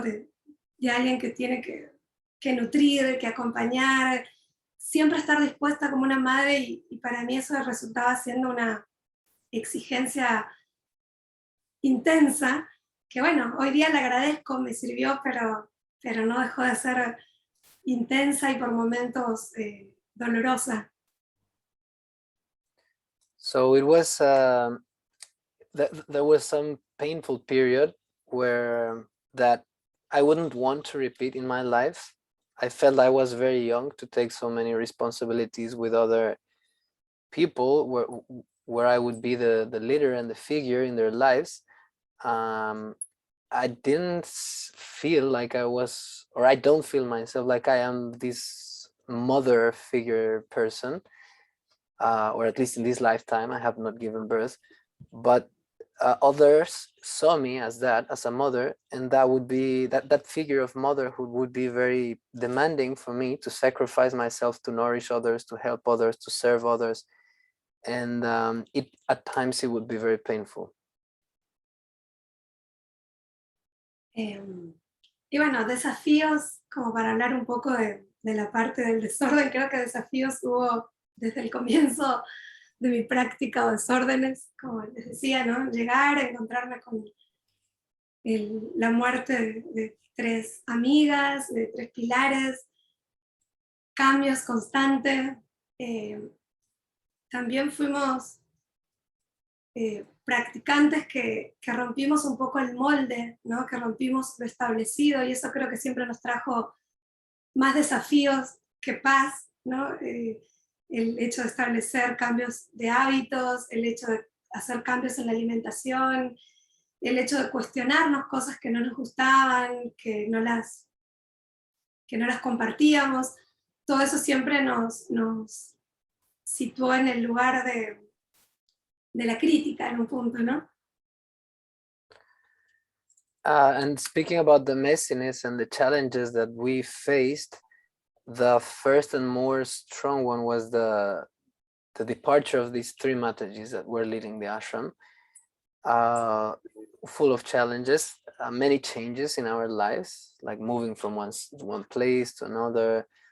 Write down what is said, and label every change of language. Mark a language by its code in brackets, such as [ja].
[es] De alguien que tiene que nutrir, que acompañar, siempre estar dispuesta como una madre y para mí eso resultaba siendo una exigencia intensa, que bueno, hoy día le agradezco, me sirvió, pero no dejó de ser intensa y por momentos dolorosa. [en] So it was there was some painful period where that I wouldn't want to repeat in my life. I felt I was very young to take so many responsibilities with other people where I would be the leader and the figure in their lives. I didn't feel like I was, or I don't feel myself like I am this mother figure person, or at least in this lifetime. I have not given birth, but others saw me as that, as a mother, and that would be that figure of motherhood would be very demanding for me to sacrifice myself to nourish others, to help others, to serve others, and it at times it would be very painful. [es] Y bueno, desafíos, como para hablar un poco de la parte del desorden, creo que desafíos hubo desde el comienzo de mi práctica o desórdenes, como les decía, ¿no? Llegar a encontrarme con la muerte de 3 amigas, de 3 pilares, cambios constantes. También fuimos practicantes que rompimos un poco el molde, ¿no? Que rompimos lo establecido, y eso creo que siempre nos trajo más desafíos que paz, ¿no? El hecho de establecer cambios de hábitos, el hecho de hacer cambios en la alimentación, el hecho de cuestionarnos cosas que no nos gustaban, que no las compartíamos, todo eso siempre nos situó en el lugar de la crítica en un punto, ¿no? [en] And speaking about the messiness and the challenges that we faced, the first and more strong one was the departure of these 3 Matajis that were leading the ashram, full of challenges, many changes in our lives, like moving from one place to another.